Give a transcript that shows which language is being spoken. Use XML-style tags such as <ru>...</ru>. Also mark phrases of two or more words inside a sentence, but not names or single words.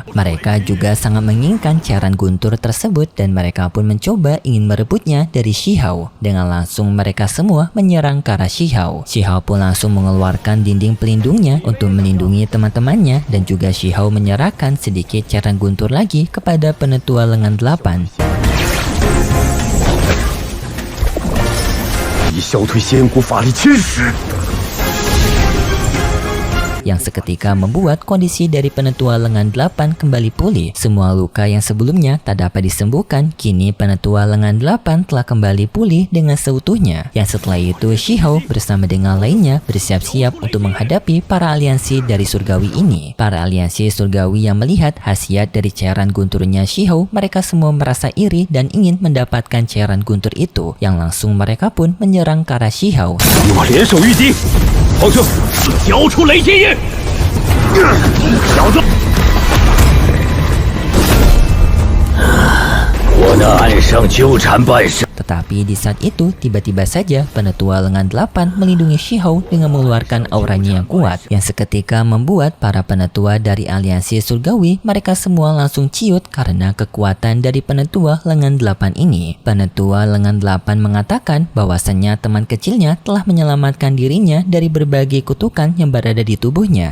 <id>Mereka juga sangat menginginkan cairan guntur tersebut dan mereka pun mencoba ingin merebutnya dari Shihao. Dengan langsung mereka semua menyerang ke arah Shihao. Shihao pun langsung mengeluarkan dinding pelindungnya untuk melindungi teman-temannya, dan juga Shihao menyerahkan sedikit cairan guntur lagi kepada penetua lengan 8.</id> <zh>以消退仙骨法力侵蚀。</zh> <id>yang seketika membuat kondisi dari penetua lengan 8 kembali pulih. Semua luka yang sebelumnya tak dapat disembuhkan, kini penetua lengan 8 telah kembali pulih dengan seutuhnya. Yang setelah itu Shihao bersama dengan lainnya bersiap-siap untuk menghadapi para aliansi dari surgawi ini. Para aliansi surgawi yang melihat khasiat dari cairan gunturnya Shihao, mereka semua merasa iri dan ingin mendapatkan cairan guntur itu, yang langsung mereka pun menyerang ke arah Shihao.</id> <zh>与我联手御敌，皇兄，交出雷天印！小子，我那岸上纠缠半生。</zh> <id>Tetapi di saat itu tiba-tiba saja penetua lengan 8 melindungi Shihao dengan mengeluarkan auranya yang kuat, yang seketika membuat para penetua dari aliansi surgawi mereka semua langsung ciut karena kekuatan dari penetua lengan 8 ini. Penetua lengan 8 mengatakan bahwasannya teman kecilnya telah menyelamatkan dirinya dari berbagai kutukan yang berada di tubuhnya.</id>